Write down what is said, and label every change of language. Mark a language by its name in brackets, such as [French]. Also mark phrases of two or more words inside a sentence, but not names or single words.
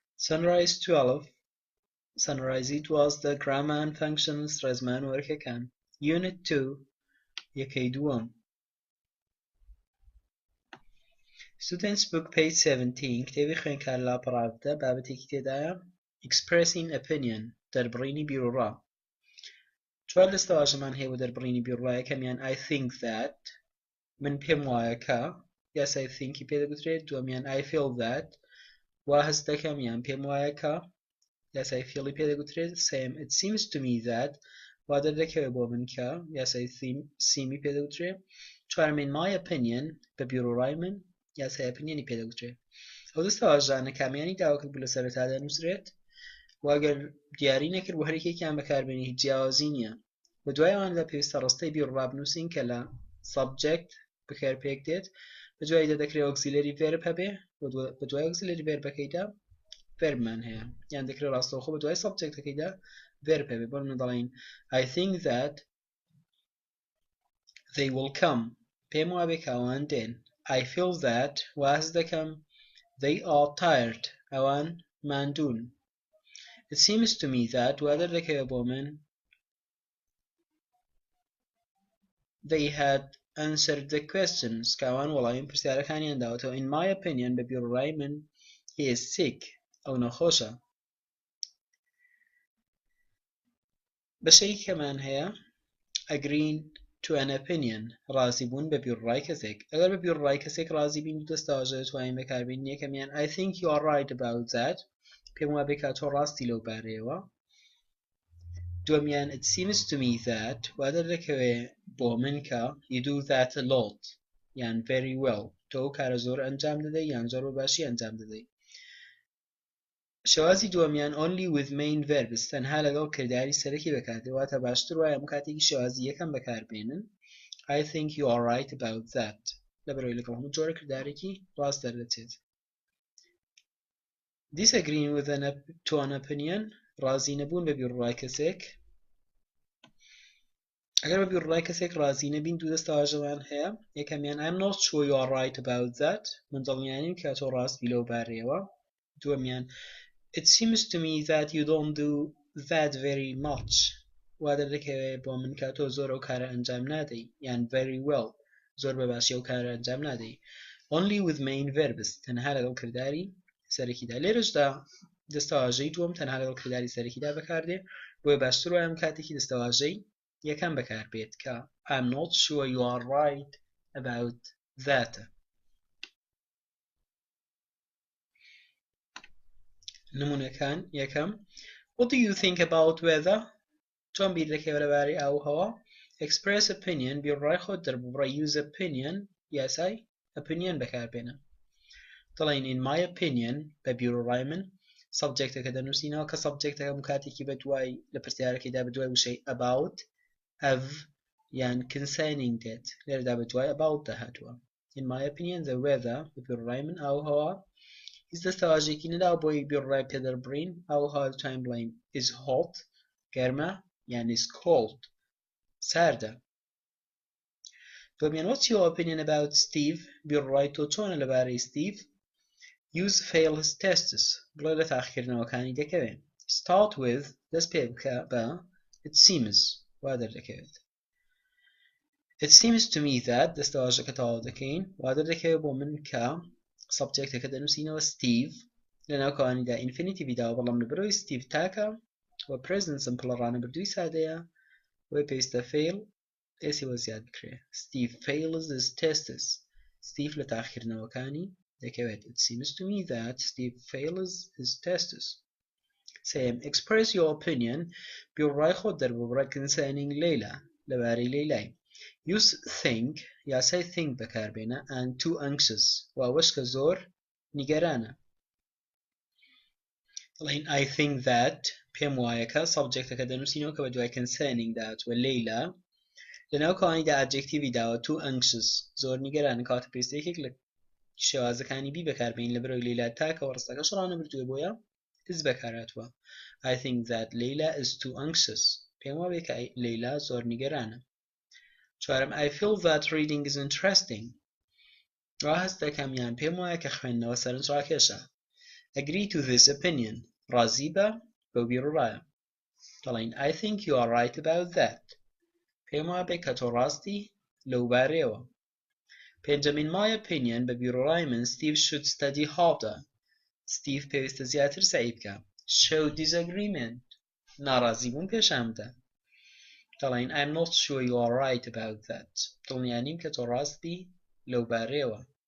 [English] Sunrise 12 Sunrise it was the grammar and functions [Central Kurdish] ڕێزمان وەرکەکان Unit 2 یەکەی دووەم [English] Students Book page 17 [Central Kurdish] کتێبی خوێندکار لاپەڕاوتە بابەتێکی تێدایە [English] Expressing opinion [Central Kurdish] دەربڕینی بیرۆڕا چوار دەستەواژەمان هەیە بۆ دەربڕینی بیرۆڕا یەکەمیان [English] I think that [Central Kurdish] من پێم وایە کە [English] Yes I think [Central Kurdish] پێدەگوترێت دووەمیان [English] I feel that [Central Kurdish] وا هەست دەکەم یان پێم وایە کە [English] Yes I feel [Central Kurdish] پێدەگوترێت سێم [English] It seems to me that [Central Kurdish] وا دەردەکەوێت بۆ من کە Yes [English] I seem [Central Kurdish] پێدەگوترێت چوارم [English] in my opinion [Central Kurdish] بە بیرۆڕای من [English] Yes I opinion [Central Kurdish] پێدەگوترێت ئەو دەستەواژانە کامیانی داواکرد بوو لە سەرەتادا نووسرێت واگەر دیاری نەکرد بۆ هەرێکێکیان بەکاربێنی هیچ جیاوازی نییە بە دوای ئەواندا پێویستە ڕستەی بیرۆڕا بنووسین کە لە subject بەکارپێک دێت بە دوایدا دەکرێت [English] auxiliary verb [Central Kurdish] هەبێ بە دوای auxiliary verbەکەیدا verbمان هەیە یان دەکرێت ڕاستەوخۆ بە دوای subjectەکەیدا verb هەبێ بۆ من دەڵێن [English] I think that they will come [Central Kurdish] پێم وابێ کە ئەوان دێن [English] I feel that [Central Kurdish] واز دەکەم [English] they are tired [Central Kurdish] ئەوان ماندوون [English] It seems to me that [Central Kurdish] وا دەردەکەوێت بۆ من [English] they had answered the questions [Central Kurdish] کە ئەوان وەڵامی پرسیارەکانیان داوەتەوە [English] in my opinion [Central Kurdish] بە بیرۆڕای من [English] he is sick [Central Kurdish] ئەو نەخۆشە بەشەیەکی کەمان هەیە [English] agreeing to an opinion [Central Kurdish] ڕازی بوون بە بیرۆڕای کەسێک ئەگەر بە بیرۆڕای کەسێک ڕازی بین دوو دەستەواژە دەتوانین بەکاربێنین یەکەمیان [English] I think you are right about that [Central Kurdish] پێم وابێ کە تۆ ڕاستی لەو بارەیەوە دووەمیان [English] It seems to me that [Central Kurdish] وا دەردەکەوێت بۆ من کە [English] you do that a lot [Central Kurdish] یان [English] very well [Central Kurdish] تۆ ئەو کارە زۆر ئەنجام دەدەی یان زۆر بەباشی ئەنجام دەدەی شێوازی دووەمیان [English] only with main verbs [Central Kurdish] تەنها لەگەڵ کرداری سەرەکی بەکاردێت واتە باشتر وایە ئەم کاتێکی شێوازی یەکەم بەکاربێنن [English] I think you are right about that [Central Kurdish] لەبەرەوەی لەگەڵ هەموو جۆرە کردارێکی ڕاست دەردەچێت [English] disagreeing with to an opinion [Central Kurdish] ڕازی نەبوون بە بیرۆڕای کەسێک ئەگەر بە بیرۆڕای کەسێک ڕازی نەبین دوو دەستەواژەمان هەیە یەکەمیان [English] I'm not sure you are right about that [Central Kurdish] من دڵنیانیم کە تۆ ڕاستی لەو بارەیەوە دووەمیان [English] It seems to me that you don't do that very much [Central Kurdish] وا دەردەکەوێت بۆ من کە تۆ زۆر ئەو کارە ئەنجام نادەی یان [English] very well [Central Kurdish] زۆر بەباشی ئەو کارە ئەنجام نادەی [English] only with main verbs [Central Kurdish] تەنها لەگەڵ کرداری سەرەکیدا لێرەشدا دەستەواژەی دووەم تەنها لەگەڵ کرداری سەرەکیدا بەکاردێ بۆیە باشتر وایە ئەم کاتێکی دەستەواژەی یەکەم بەکاربێت کە [English] I'm not sure you are right about that [Central Kurdish] نمونەکان یەکەم [English] What do you think about weather [Central Kurdish] چۆن بیر دەکەوێت لەبارەی ئاوهەوا [English] Express opinion [Central Kurdish] بیرۆڕای خۆت دەربڕە [English] use opinion [Central Kurdish] یاسای opinion بەکاربێنە دەڵێن [English] in my opinion [Central Kurdish] بە بیرۆڕای من subjectەکە دەنووسینەوە کە subjectەکە کاتێکی بە دوای لە پرسیارەکەیدا بە دوای وشەی [English] about of [Central Kurdish] یان concerning دێت لێرەدا بە دوای about داهاتووە [English] in my opinion the weather [Central Kurdish] بە بیرۆڕای من ئاوهەوا هیچ دەستەواژێکی نەداوە بۆی بیرۆڕای پێدەربڕین ئاوهەوا دەتوانین بڵێین [English] is hot [Central Kurdish] گەرمە یان [English] is cold [Central Kurdish] ساردە دووەمیان What's [English] your opinion about Steve [Central Kurdish] بیرۆڕای تۆ چۆنە لەبارەی Steve [English] use fail his tests [Central Kurdish] بڵێ لە تاقیکردنەوەکانی دەکەوێت [English] start with [Central Kurdish] دەست پێ بکە بە [English] it seems [Central Kurdish] وا دەردەکەوێت [English] It seems to me that [Central Kurdish] دەستەواژەکە تەواو دەکەین وا دەردەکەوێت بۆ من کە subjectەکە دەنووسینەوە Steve لە ناوکەوانیدا infinitive داوە بەڵام لەبەرەوەی Steve تاکە و [English] present simple [Central Kurdish] ڕانەبردووی سادەیە وی پێویستە fail ئێسی وە زیاد بکرێ [English] Steve fails his tests [Central Kurdish] Steve لە تاقیکردنەوەکانی دەکەوێت [English] It seems to me that Steve fails his tests [Central Kurdish] سێم [English] express your opinion [Central Kurdish] بیرۆڕای خۆت دەربڕە [English] concerning Layla [Central Kurdish] لەبارەی لەیلای [English] use think [Central Kurdish] یاسای think بەکاربێنە [English] and too anxious [Central Kurdish] واوەش کە زۆر نیگەرانە دەڵێن [English] I think that [Central Kurdish] پێم وایە کە subjectەکە دەنووسینەوە کە بە دوای concerning داهاتووە Layla لە ناوکەوانیدا adjectivی داوە [English] too anxious [Central Kurdish] زۆر نیگەرانە کەواتە پێویستە یەکێک لە شێوازەکانی بی بەکاربێنین لەبەرەوەی Layla تاکەوە ڕستەکەش ڕانەبردووە بۆیە is بەکارهاتووە [English] I think that Layla is too anxious [Central Kurdish] پێم وابێ کە Layla زۆر نیگەرانە چوارم [English] I feel that reading is interesting [Central Kurdish] وا هەست دەکەم یان پێم وایە کە خوێندنەوە سەرنجڕاکێشە [English] agree to this opinion. [Central Kurdish] راضی بە بیرڕایە. دەڵێن [English] I think you are right about that. [Central Kurdish] پێم وابێ کە تۆ ڕاستی لەو بارەیەوە. [English] پێنجەمین my opinion [Central Kurdish] بە بیرڕای من [English] Steve should study harder. [Central Kurdish] Steve پێویستە زیاتر سعی بکە. [English] show disagreement. [Central Kurdish] ناڕازی بوون پێشان بدە. دەڵێن [English] I'm not sure you are right about that. [Central Kurdish] دڵنیانیم کە تۆ ڕاستی لەو بارەیەوە.